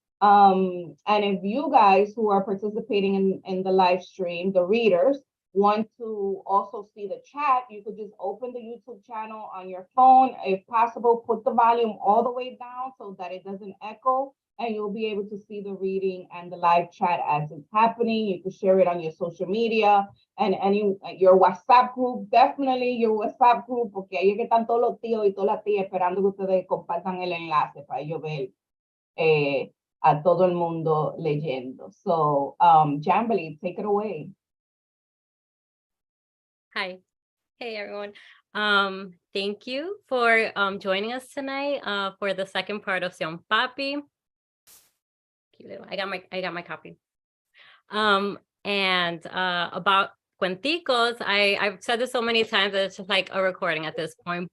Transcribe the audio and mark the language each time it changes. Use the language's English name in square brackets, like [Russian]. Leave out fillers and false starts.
[English] And if you guys who are participating in the live stream, the readers, want to also see the chat, you could just open the YouTube channel on your phone. If possible, put the volume all the way down so that it doesn't echo, and you'll be able to see the reading and the live chat as it's happening. You can share it on your social media and your WhatsApp group, [Spanish] definitely your WhatsApp group, porque ahí es que están todos los tíos y todas las tías esperando que ustedes compartan el enlace para ellos ver a todo el mundo leyendo. [English] So, Jamberly, take it away. Hi. Hey, everyone. Thank you for joining us tonight for the second part of Cion Papi. I got my copy. And about cuenticos, I've said this so many times that it's just like a recording at this point.